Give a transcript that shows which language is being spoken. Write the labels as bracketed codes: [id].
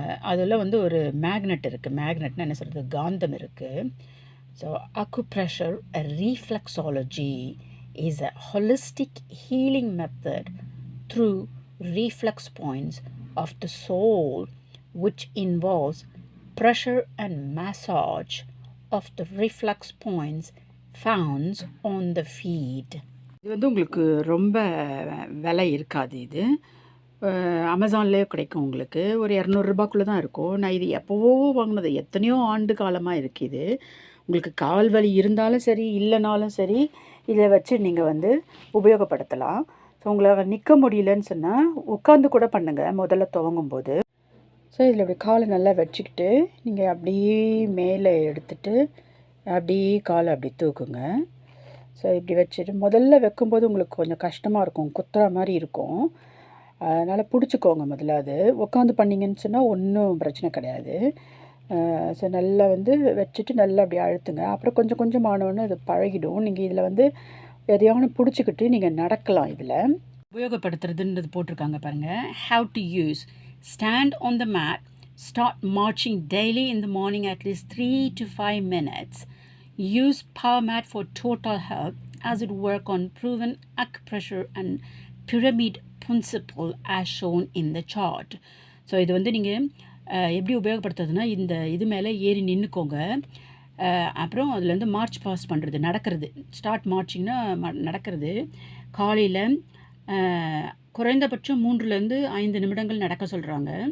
[ta] அதில் வந்து ஒரு மேக்னெட் இருக்குது. மேக்னெட்னா என்ன சொல்கிறது, காந்தம் இருக்குது. [en] So acupressure reflexology is a holistic healing method through reflex points of the soul, which involves pressure and massage of the reflex points found on the feet. [ta] இது வந்து உங்களுக்கு ரொம்ப விலை இருக்காது. இது அமேசான்லேயே கிடைக்கும். உங்களுக்கு ஒரு இரநூறுபாக்குள்ளே தான் இருக்கும். நான் இது எப்போவோ வாங்கினது, எத்தனையோ ஆண்டு காலமாக இருக்குது. உங்களுக்கு கால் வலி இருந்தாலும் சரி, இல்லைனாலும் சரி, இதை வச்சு நீங்கள் வந்து உபயோகப்படுத்தலாம். ஸோ உங்களால் நிற்க முடியலன்னு சொன்னால் உட்காந்து கூட பண்ணுங்கள் முதல்ல துவங்கும்போது. ஸோ இதில் அப்படி காலை நல்லா வச்சுக்கிட்டு நீங்கள் அப்படியே மேலே எடுத்துட்டு அப்படியே காலை அப்படி தூக்குங்க. ஸோ இப்படி வச்சுட்டு முதல்ல வைக்கும்போது உங்களுக்கு கொஞ்சம் கஷ்டமாக இருக்கும், குத்துற மாதிரி இருக்கும். அதனால் பிடிச்சிக்கோங்க முதல்ல. அது உட்காந்து பண்ணிங்கன்னு சொன்னால் ஒன்றும் பிரச்சனை கிடையாது. ஸோ நல்லா வந்து வச்சுட்டு நல்லா அப்படி அழுத்துங்க. அப்புறம் கொஞ்சம் கொஞ்சம் ஆனோன்னு அது பழகிடும். நீங்கள் இதில் வந்து எதையான பிடிச்சிக்கிட்டு நீங்கள் நடக்கலாம். இதில் உபயோகப்படுத்துறதுன்றது போட்டிருக்காங்க பாருங்கள். Have to use. [en] Stand on the mat. Start marching daily in the morning at least 3 to 5 minutes. Use power mat for total health as it work on proven acupressure and pyramid principle as shown in the chart. [ta] So இது வந்து நீங்கள் எப்படி உபயோகப்படுத்துறதுன்னா, இந்த இது மேலே ஏறி நின்றுக்கோங்க. அப்புறம் அதில் வந்து மார்ச் பாஸ் பண்ணுறது, நடக்கிறது. ஸ்டார்ட் மார்ச்சிங்னா நடக்கிறது. காலையில் குறைந்தபட்சம் 3 to 5 நிமிடங்கள் நடக்க சொல்கிறாங்க.